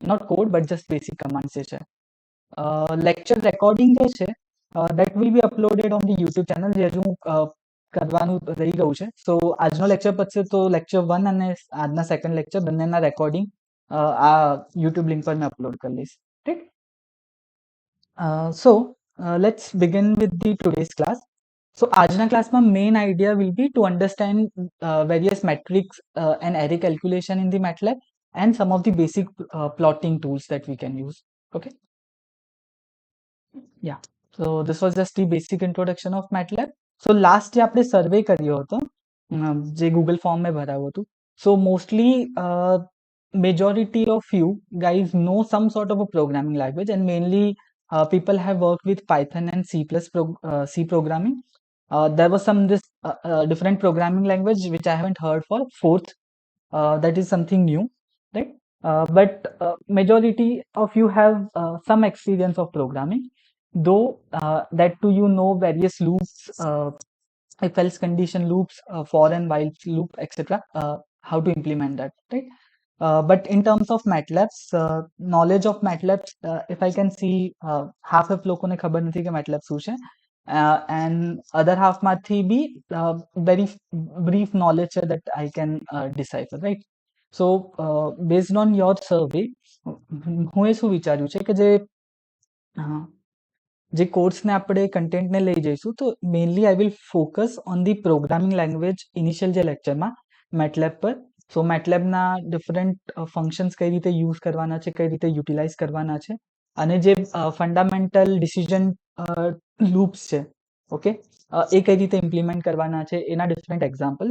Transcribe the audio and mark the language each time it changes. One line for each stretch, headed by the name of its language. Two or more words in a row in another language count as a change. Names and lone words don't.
English: not code but just basic commands
Gujarati: જે છે.
English: lecture recording
Gujarati: જે છે
English: that will be uploaded on the YouTube channel,
Gujarati: જે હજુ કરવાનું રહી ગયું છે. સો આજનો લેક્ચર પતશે તો લેક્ચર 1 અને આજના
English: second lecture
Gujarati: બંનેના રેકોર્ડિંગ આ
English: YouTube link
Gujarati: પર મેં અપલોડ કરી લઈશ, રાઈટ?
English: So let's begin with the today's class. So
Gujarati: આજના ક્લાસમાં
English: main idea will be to understand various metrics and array calculation in the MATLAB and some of the basic plotting tools that we can use. Okay. Yeah. So this was just the basic introduction of MATLAB. So last
Gujarati: જે આપણે સર્વે કર્યો હતો, જે ગૂગલ ફોર્મ મેં ભરાયું હતું,
English: so mostly majority of you guys know some sort of a programming language, and mainly people have worked with Python and C programming. There was some this different programming language which I haven't heard for fourth. That is something new, right? But majority of you have some experience of programming, though that too you know various loops, if else condition loops, for and while loop, etc. How to implement that, right? But in terms of MATLAB, knowledge of MATLAB, if I can see, half of
Gujarati: લોકોને ખબર નથી કે MATLAB શું છે,
English: and other half
Gujarati: માંથી બી
English: very brief knowledge છે that I can decipher, right? So based on your survey,
Gujarati: હું એ શું વિચાર્યું છે કે જે કોર્સને આપણે કન્ટેન્ટને લઈ જઈશું તો
English: mainly I will focus on the programming language initial
Gujarati: જે લેક્ચરમાં, મેટલેબ પર. સો મેટલેબના
English: different functions
Gujarati: કઈ રીતે યુઝ કરવાના છે, કઈ રીતે યુટિલાઇઝ કરવાના છે, અને જે
English: fundamental decision loops
Gujarati: છે, ઓકે, એ કઈ રીતે ઇમ્પ્લિમેન્ટ કરવાના છે, એના
English: different examples.